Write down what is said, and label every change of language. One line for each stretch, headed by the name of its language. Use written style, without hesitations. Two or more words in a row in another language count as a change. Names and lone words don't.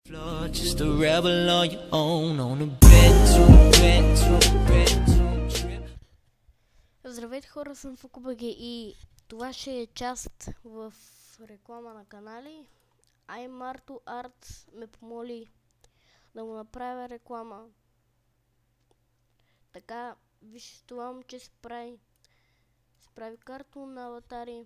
English: Just a rebel on your own on a trip.
Bulgarian: Здравейте хора, съм FukuBG и това ще е част в реклама на канали. Marto Arts ме помоли да му направя реклама. Така, виж, това момче се прави картон на аватари.